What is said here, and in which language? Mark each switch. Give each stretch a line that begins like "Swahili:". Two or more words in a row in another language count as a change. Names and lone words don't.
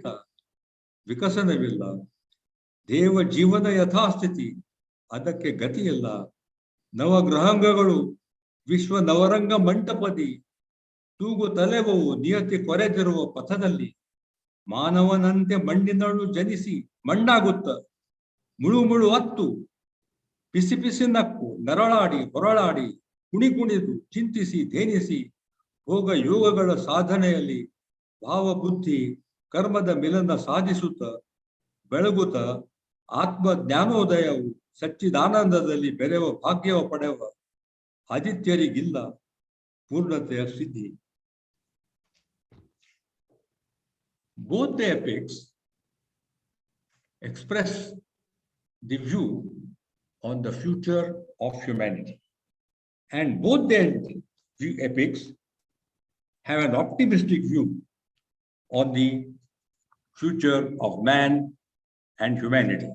Kannada: ವಿಕಸನವಿಲ್ಲ, ದೇವ ಜೀವನ ಯಥಾಸ್ಥಿತಿ, ಅದಕ್ಕೆ ಗತಿಯಿಲ್ಲ. ನವಗ್ರಹಾಂಗಗಳು ವಿಶ್ವ ನವರಂಗ ಮಂಟಪದಿ, ತೂಗು ತಲೆವವು ನಿಯತಿ ಕೊರೆದಿರುವ ಪಥದಲ್ಲಿ. ಮಾನವನಂತೆ ಮಣ್ಣಿನಳು ಜನಿಸಿ ಮಣ್ಣಾಗುತ್ತ, ಮುಳು ಮುಳು ಅತ್ತು ಪಿಸಿ ಪಿಸಿ ನಕ್ಕು, ನರಳಾಡಿ ಹೊರಳಾಡಿ ಕುಣಿದು ಚಿಂತಿಸಿ ಧೇನಿಸಿ, ಭೋಗ ಯೋಗಗಳ ಸಾಧನೆಯಲ್ಲಿ ಭಾವ ಬುದ್ಧಿ ಕರ್ಮದ ಮಿಲನ ಸಾಧಿಸುತ್ತ ಬೆಳಗುತ್ತ, ಆತ್ಮ ಜ್ಞಾನೋದಯವು ಸಚ್ಚಿದಾನಂದದಲ್ಲಿ ಬೆರೆವ ಭಾಗ್ಯವ ಪಡೆವ ಆದಿತ್ಯರಿಗಿಲ್ಲ ಪೂರ್ಣತೆಯ ಸಿದ್ಧಿ.
English: Both the epics express the view on the future of humanity. And both the epics have an optimistic view on the future of man and humanity.